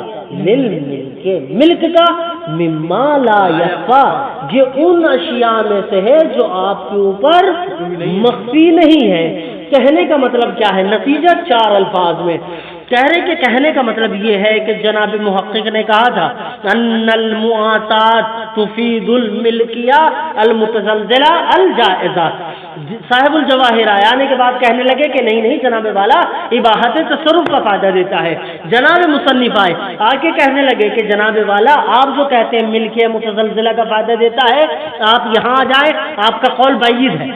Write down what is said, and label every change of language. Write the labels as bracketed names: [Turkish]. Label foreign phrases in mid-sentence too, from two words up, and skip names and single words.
[Urdu] للملک، ملک کا، [Arabic] مما لا یخفا، [Urdu] یہ ان اشیاء میں سے ہے جو آپ کے اوپر مخفی نہیں ہے۔ کہنے کا مطلب کیا ہے؟ نتیجہ 4 الفاظ میں کہہ رہے کہ کہنے کا مطلب یہ ہے کہ جناب محقق نے کہا تھا [Arabic] ان المعاطات تفید الملکیہ المتزلزلہ الجائزہ، [Urdu] صاحب الجواہر آنے کے بعد کہنے لگے کہ نہیں جناب والا اباحت تصرف کا فائدہ دیتا ہے۔ جناب مصنف آئے آ کے کہنے لگے کہ جناب والا آپ جو کہتے ہیں ملکیہ متزلزلہ کا فائدہ دیتا ہے، آپ یہاں آ جائیں، آپ کا قول بعید ہے۔